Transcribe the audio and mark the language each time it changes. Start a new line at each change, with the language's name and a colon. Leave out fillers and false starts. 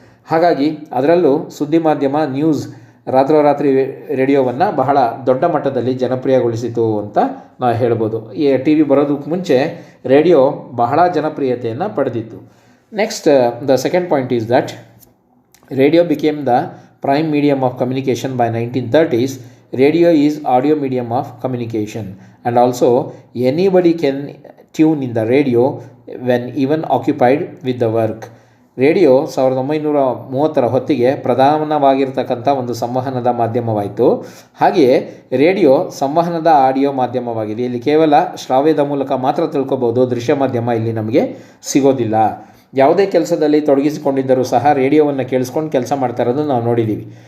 Kannada: ಹಾಗಾಗಿ ಅದರಲ್ಲೂ ಸುದ್ದಿ ಮಾಧ್ಯಮ ನ್ಯೂಸ್ ರಾತ್ರೋರಾತ್ರಿ ರೇಡಿಯೋವನ್ನು ಬಹಳ ದೊಡ್ಡ ಮಟ್ಟದಲ್ಲಿ ಜನಪ್ರಿಯಗೊಳಿಸಿತು ಅಂತ ನಾವು ಹೇಳ್ಬೋದು. ಈ ಟಿ ವಿ ಬರೋದಕ್ಕೆ ಮುಂಚೆ ರೇಡಿಯೋ ಬಹಳ ಜನಪ್ರಿಯತೆಯನ್ನು ಪಡೆದಿತ್ತು.
English: Next, the second point is that radio became the prime medium of communication by 1930s. Radio is audio medium of communication, and also anybody can tune in the radio when even occupied with the work.
Kannada: Radio 1930ರ ಹೊತ್ತಿಗೆ ಪ್ರಧಾನವಾಗಿರ್ತಕ್ಕಂಥ ಒಂದು ಸಂವಹನದ ಮಾಧ್ಯಮವಾಯಿತು. ಹಾಗೆಯೇ radio ಸಂವಹನದ audio ಮಾಧ್ಯಮವಾಗಿದೆ. ಇಲ್ಲಿ ಕೇವಲ ಶ್ರಾವ್ಯದ ಮೂಲಕ ಮಾತ್ರ ತಿಳ್ಕೊಬೋದು, ದೃಶ್ಯ ಮಾಧ್ಯಮ ಇಲ್ಲಿ ನಮಗೆ ಸಿಗೋದಿಲ್ಲ. ಯಾವುದೇ ಕೆಲಸದಲ್ಲಿ ತೊಡಗಿಸಿಕೊಂಡಿದ್ದರೂ ಸಹ ರೇಡಿಯೋವನ್ನು ಕೇಳಿಸ್ಕೊಂಡು ಕೆಲಸ ಮಾಡ್ತಾ ಇರೋದು ನಾವು ನೋಡಿದ್ದೀವಿ.